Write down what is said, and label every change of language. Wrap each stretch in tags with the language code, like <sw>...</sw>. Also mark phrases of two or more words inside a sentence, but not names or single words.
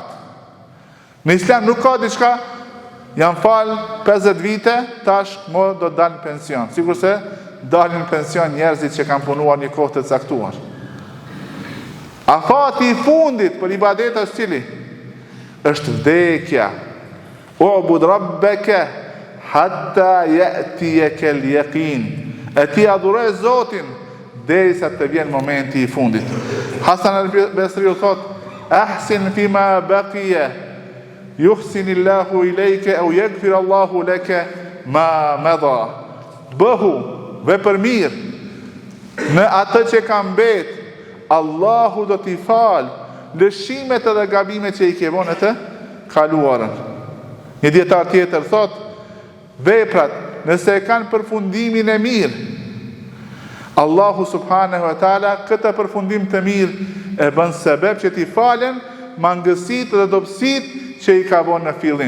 <sq>Në Islam nuk ka diçka janë falë 50 vite, tash mo do dalë në pension. Sigur se dalin në pension njerëzit që kanë punuar një kohë të caktuar. Afati I fundit për ibadet është cili? është vdekja.</sq> <ar>اعبد ربك حتى يأتيك اليقين.</ar> <sq>E ti adhuroj Zotin derisa të vjen momenti i fundit. Hasan al-Basri thot:</sq> <ar>"أحسن فيما بقي يحسن الله إليك أو يغفر الله لك ما مضى."</ar> <sq>Bëhu vepër mirë në atë që ka mbet, Allahu do t'i fal lëshimet edhe gabimet që i ke vënë të kaluarën. Një dietar tjetër thot: veprat nëse e kanë përfundimin e mirë, Allahu</sq> <ar>سبحانه وتعالى</ar> <sq>këtë përfundim të mirë e bën sebeb që t'i falen mangësitë dhe dobësitë që i ka vënë në fillim.</sq>